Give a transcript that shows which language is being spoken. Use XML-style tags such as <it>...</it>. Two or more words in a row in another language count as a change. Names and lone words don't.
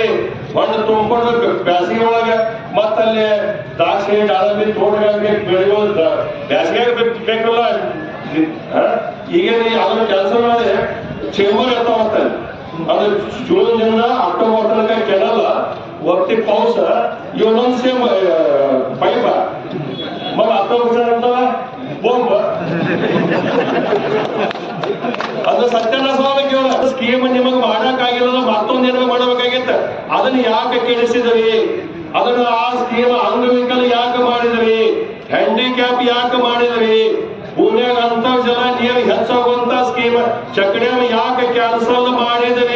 <kn>ಫಂಡ್ ತುಂಬಿಕೊಂಡು ಬ್ಯಾಸಿಗೆ ಒಳಗೆ ಮತ್ತಲ್ಲಿ ದ್ರಾಕ್ಷಿ ದಾಳಿಂಬೆ ತೋಟಗಳಿಗೆ ಬೆಳೆಯೋದು ಬ್ಯಾಸಿಗೆ ಬೇಕಲ್ಲ. ಈಗೇನು ಅದನ್ನು ಕ್ಯಾನ್ಸಲ್ ಮಾಡಿ ಚೇಂಬರ್ ಇರ್ತಾವಂತ. ಅದು ಜೂನ್ ನಿಂದ ಅಕ್ಟೋಬರ್ ತನಕ ಕೆಡಲ್ಲ.</kn> <mr>वरती पाऊस येऊनचे पाईप मग आता विचार बोंब</mr> <kn>ಅದು ಸತ್ಯನಾಶವಾಗಿ ಕೇಳ ಸ್ಕೀಮ್ ನಿಮಗೆ ಮಾಡಕ್ಕಾಗಿಲ್ಲ, ಮತ್ತೊಂದೇನೋ ಮಾಡಬೇಕಾಗಿತ್ತ. ಅದನ್ನ ಯಾಕೆ ಕೆಡಿಸಿದ್ರಿ? ಅದನ್ನ ಆ ಸ್ಕೀಮ್ ಅಂಗವಿಕಲ ಯಾಕೆ ಮಾಡಿದ್ರಿ? ಹ್ಯಾಂಡಿಕ್ಯಾಪ್ ಯಾಕೆ ಮಾಡಿದ್ರಿ? ಪುಣ್ಯಾಗ ಅಂತರ್ಜಲ ನೀರು ಹೆಚ್ಚಾಗುವಂತ ಸ್ಕೀಮ್ ಚಕ್ಡ್ಯಾಮ್ ಯಾಕೆ ಕ್ಯಾನ್ಸಲ್ ಮಾಡಿದ್ರಿ?</kn>